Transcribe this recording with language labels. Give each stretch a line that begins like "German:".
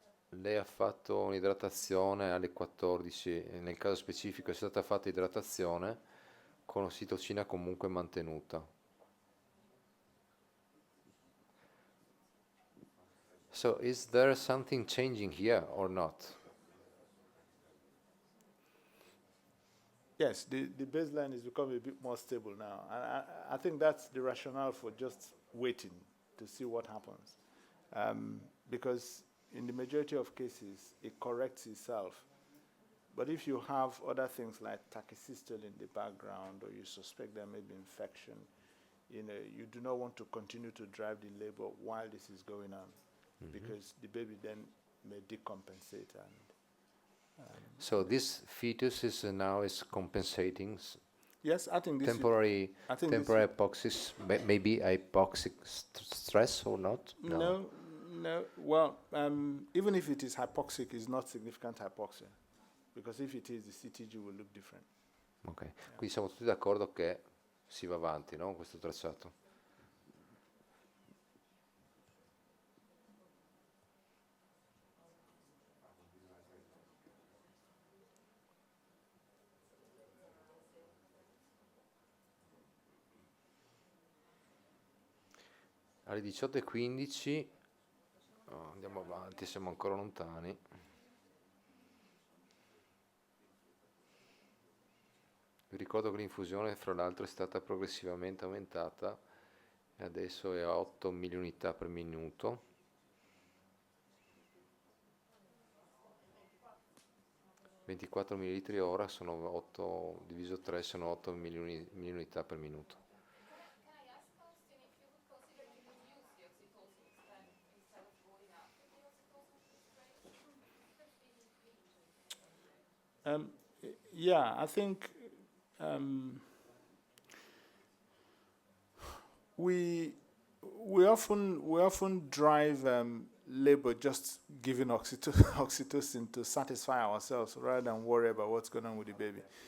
Italian: Lei ha fatto un'idratazione alle 14, nel caso specifico è stata fatta idratazione con ossitocina comunque mantenuta.
English: So is there something changing here or not? Yes, the baseline is becoming a bit more stable now. I think that's the rationale for just waiting to see what happens. Because in the majority of cases, it corrects itself. But if you have other things like tachycystole in the background, or you suspect there may be infection, you do not want to continue to drive the labor while this is going on, because the baby then may decompensate. So this fetus is now compensating Yes, I think this temporary hypoxia, maybe hypoxic stress or not? No. Well, even if it is hypoxic, it's not significant hypoxia, because if it is, the CTG will look different.
Italian: Ok, quindi siamo tutti d'accordo che si va avanti, no? Questo tracciato. Alle 18:15 andiamo avanti, siamo ancora lontani. Vi ricordo che l'infusione, fra l'altro, è stata progressivamente aumentata e adesso è a 8 milliunità per minuto. 24 ml ora sono 8 diviso 3 sono 8 millunità per minuto.
English: Can I ask Austin if you would consider to reduce the oxytocin instead of going up with the oxytocin concentrations? Yeah, I think um, we often drive labor just giving oxytocin to satisfy ourselves rather than worry about what's going on with the baby.